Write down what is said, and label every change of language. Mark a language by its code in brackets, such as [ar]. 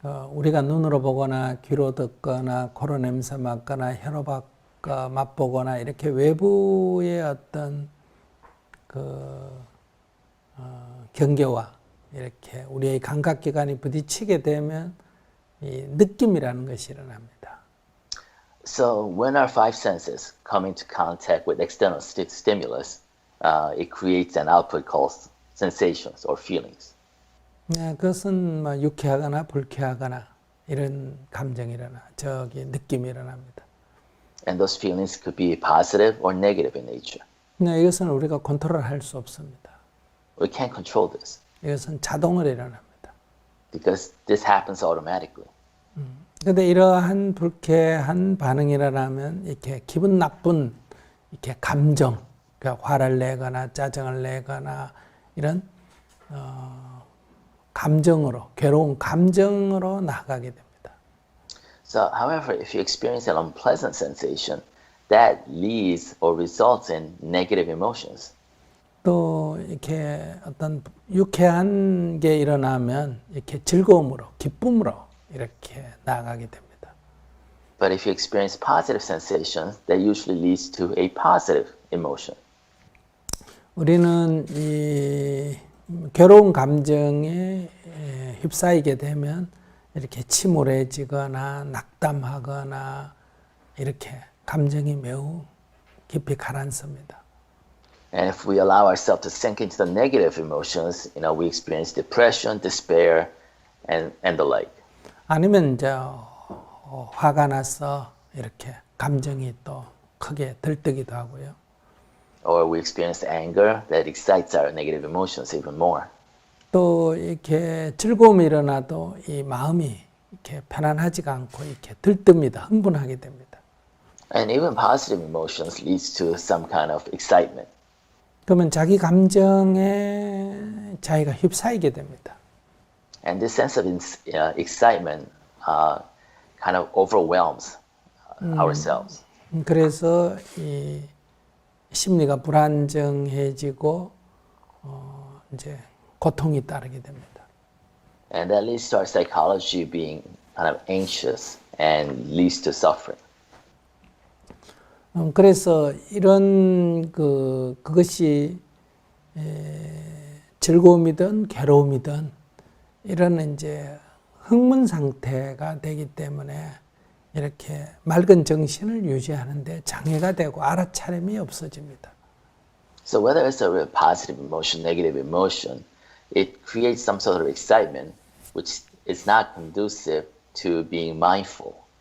[ko] 우리가 눈으로 보거나 귀로 듣거나 코로 냄새 맡거나 혀로 맛보거나 이렇게 외부의 어떤 경계와 이렇게 우리의 감각기관이 부딪히게 되면 이 느낌이라는 것이 일어납니다. [en] So when our five senses come into contact with external stimulus, it creates an output called sensations or feelings. [ko] 네, 그것은 뭐 유쾌하거나 불쾌하거나 이런 감정이라나 느낌이 일어납니다. [en] And those feelings could be positive or negative in nature. [ko] 네, 이것은 우리가 컨트롤할 수 없습니다. [en] We can't control this. [ko] 이것은 자동으로 일어납니다. [en] Because this happens automatically. [ko] 그런데 이러한 불쾌한 반응이 일어나면 이렇게 기분 나쁜 이렇게 감정, 그러니까 화를 내거나 짜증을 내거나 이런 감정으로 괴로운 감정으로 나가게 됩니다. [en] So, however, if you experience an unpleasant sensation, that leads or results in negative emotions. [ko] 또 이렇게 어떤 유쾌한 게 일어나면 이렇게 즐거움으로, 기쁨으로 이렇게 나아가게 됩니다. [en] But if you experience positive sensations, that usually leads to a positive emotion. [ko] 우리는 이 괴로운 감정에 휩싸이게 되면 이렇게 침울해지거나 낙담하거나 이렇게 감정이 매우 깊이 가라앉습니다. [en] And if we allow ourselves to sink into the negative emotions, we experience depression, despair, and the like. [ko] 아니면 이제 화가 나서 이렇게 감정이 또 크게 들뜨기도 하고요. [en] Or we experience anger that excites our negative emotions even more. [ko] 또 이렇게 즐거움이 일어나도 이 마음이 이렇게 편안하지가 않고 이렇게 들뜹니다. 흥분하게 됩니다. [en] And even positive emotions leads to some kind of excitement. [ko] 그러면 자기 감정에 자기가 휩싸이게 됩니다. [en] And this sense of excitement kind of overwhelms ourselves. [ko] 그래서 이 심리가 불안정해지고 이제 고통이 따르게 됩니다. [en] And that leads to our psychology being kind of anxious and leads to suffering. [ko] 그래서 이런 그것이 즐거움이든 괴로움이든 이런 이제 흥분 상태가 되기 때문에 이렇게 맑은 정신을 유지하는데 장애가 되고 알아차림이 없어집니다. [en] So whether it's a real positive emotion, negative emotion, it creates some sort of excitement which is not conducive to being mindful.